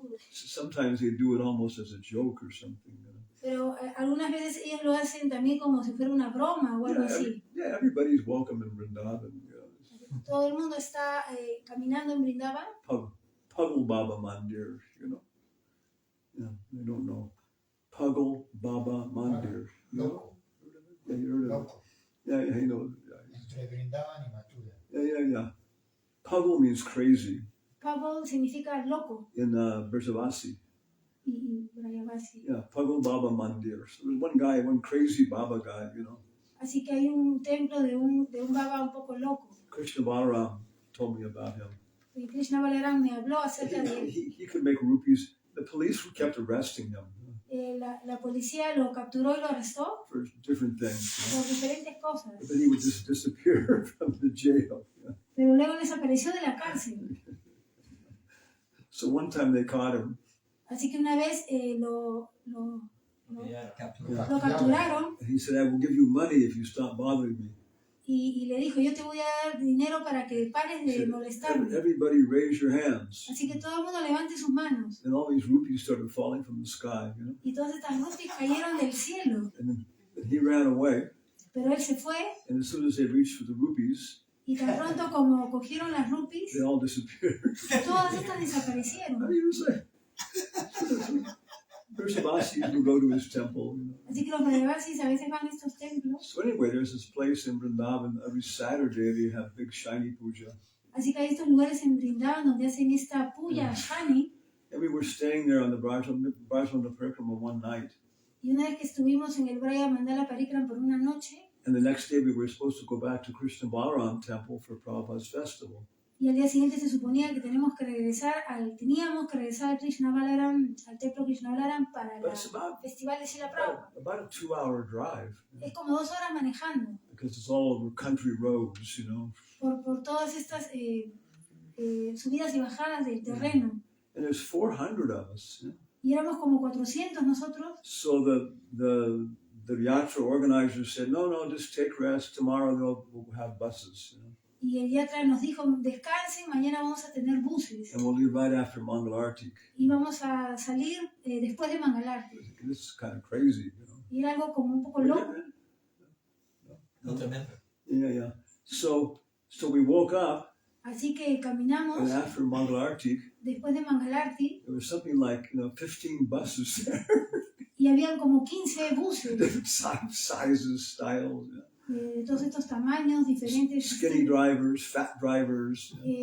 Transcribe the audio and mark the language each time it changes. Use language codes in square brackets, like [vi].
[en] Sometimes they do it almost as a joke or something. [es] pero algunas veces ellos lo hacen también como si fuera una broma o algo así. [en] Yeah, everybody's welcome in Vrindavan. [es] Todo el mundo está caminando en Vrindavan. [en] Puggle Baba Mandir, Yeah, they don't know. Puggle Baba Mandir. [es] Loco. [en] Yeah, you heard of it. [es] Loco. [en] Yeah, you know. [es] Entre Brindavan y Mathura. [en] Yeah. Puggle means crazy [es] Puggle significa loco [en] in Vrajavasi. [es] y Vrajavasi. [en] Yeah, Puggle Baba Mandir. So there's one crazy Baba guy, [es] Así que hay un templo de un Baba un poco loco. [en] Krishna Balaram told me about him. [es] Y Krishna Balaram me habló acerca de él. [en] He could make rupees. The police kept arresting him [es] La policía lo capturó y lo arrestó [en] for different things. [es] por diferentes cosas. [en] But then he would just disappear from the jail. [es] Pero luego desapareció de la cárcel. [en] So one time they caught him. [es] Así que una vez lo Capturado. capturaron [en] And he said, I will give you money if you stop bothering me. [es] y le dijo, yo te voy a dar dinero para que pares [en] He [es] de [en] said, [es] molestarme. [en] everybody raise your hands. [es] Así que todo el mundo levante sus manos. [en] And all these rupees started falling from the sky, [es] Y todas estas rupias cayeron del cielo. [en] And then he ran away. [es] Pero él se fue [en] And as soon as they reached for the rupees, [es] y tan pronto como cogieron las rupias, [en] they all disappeared. [es] todas estas desaparecieron. [en] How do you say? Vrajavasis will go to his temple. [es] Así que los Vrajavasis a veces van a estos templos. [en] So anyway, there's this place in Vrindavan. Every Saturday they have big shiny puja. [es] Así que hay estos lugares en Vrindavan donde hacen esta puya shani. [en] And we were staying there on the Vrajamandala one night. [es] Y una vez que estuvimos en el Vrajamandala Parikram por una noche. [en] And the next day we were supposed to go back to Krishna Balaram temple for Prabhupada's festival. [es] Y al día siguiente se suponía que teníamos que regresar al Krishna Balaram, al templo Krishna Balaram para el festival de Srila Prabhupada. [en] About a 2-hour drive. [es] Es como 2 horas manejando. [en] Because it's all over country roads, [es] Por todas estas subidas y bajadas del terreno. [en] And there's 400 of us. [es] Y éramos como 400 nosotros. [en] So the yatra organizer said, no, just take rest. Tomorrow we'll have buses. [es] Y el yatra nos dijo, descansen, mañana vamos a tener buses. [en] And we'll leave right after Mangal Arti. [es] Y vamos a salir después de Mangal Arti. [en] This is kind of crazy, [es] Y era algo como un poco loco. No tremendo. [en] Yeah. So we woke up. [es] Así que caminamos. [en] And after Mangal Arti, [es] después de Mangal Arti, [en] there was something like 15 buses there. [es] Y habían como 15 buses. [en] Different sizes, styles. [es] De todos estos tamaños diferentes. [en] Skinny drivers, fat drivers.